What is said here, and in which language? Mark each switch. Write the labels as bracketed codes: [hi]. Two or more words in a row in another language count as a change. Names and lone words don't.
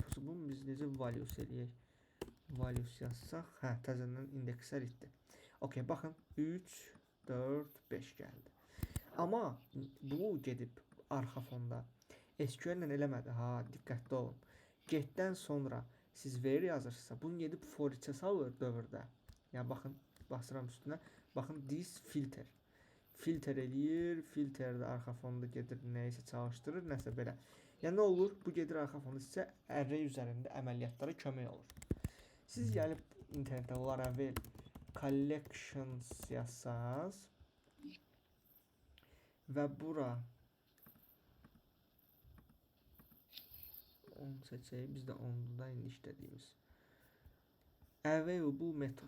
[az] Bunu biz necə values eləyək? Values yazsaq, təzədən indekslər itdi. Okay, baxın 3, 4, 5 gəldi. Amma bu gedib arxa fonda SQL-lə eləmədi. Diqqətli olun. Getdən sonra siz ver yazırsınızsa, bunu gedib [en] for each- [az] ə salır dövrdə. Yəni baxın, basıram üstünə. [en] Baxın this filter. [az] Filter eləyir, filter də arxa fonda gedir, nəyisə çalışdırır, nəsə belə. Yəni nə olur? Bu gedir arxa fonda sizə array üzərində əməliyyatlara kömək olur. Siz gəlib internetdə Laravel collections yazsaz və bura onu seçək, biz də onda indi işlədiyimiz available metod.